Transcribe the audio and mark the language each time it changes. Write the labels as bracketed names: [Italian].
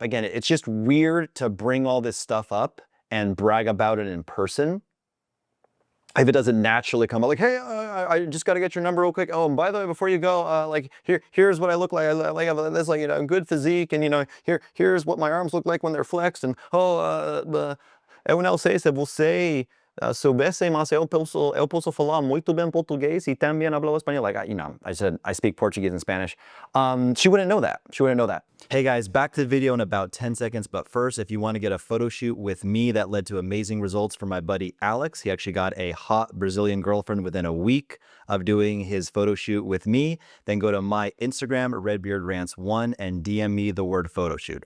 [English] Again, it's just weird to bring all this stuff up and brag about it in person if it doesn't naturally come up. Like, hey, I just got to get your number real quick. Oh, and by the way, before you go, like here's what I look like. I have this, like, you know, good physique, and you know, here's what my arms look like when they're flexed. [Portuguese] And eu não sei se você soubesse, mas eu posso falar muito bem português e também hablo espanhol. [English] Like, you know, I said I speak Portuguese and Spanish. She wouldn't know that. She wouldn't know that. Hey guys, back to the video in about 10 seconds. But first, if you want to get a photo shoot with me that led to amazing results for my buddy Alex, he actually got a hot Brazilian girlfriend within a week of doing his photo shoot with me, then go to my Instagram, RedbeardRants1, and DM me the word photo shoot.